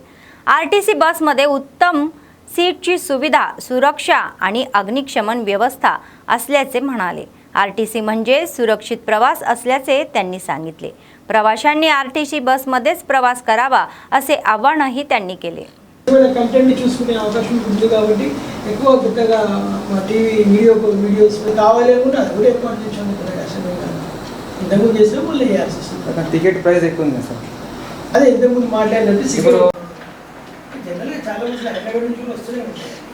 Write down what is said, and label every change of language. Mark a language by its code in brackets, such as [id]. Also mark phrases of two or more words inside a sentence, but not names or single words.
[mr] आरटीसी बसमध्ये उत्तम सीटची सुविधा, सुरक्षा आणि अग्निशमन व्यवस्था असल्याचे म्हणाले. आरटीसी म्हणजे सुरक्षित प्रवास असल्याचे त्यांनी सांगितले. प्रवाशांनी आरटीसी बसमध्येच प्रवास करावा असे आवाहनही त्यांनी केले. [te] కంటెంట్ చూసుకునే అవకాశం ఉంది కాబట్టి ఎక్కువ కొత్తగా మా టీవీ వీడియోస్ కావాలి అనుకుంటే అది కూడా ఎక్కువ అనిపించాను. ఇంతకుముందు చేస్తే మళ్ళీ వేయాల్సి వస్తుంది. టికెట్ ప్రైస్ ఎక్కువ ఉంది సార్. అదే ఇంతకుముందు మాట్లాడినట్టు జనరల్గా చాలా మంది హైదరాబాద్ నుంచి కూడా వస్తూనే ఉంటాయి.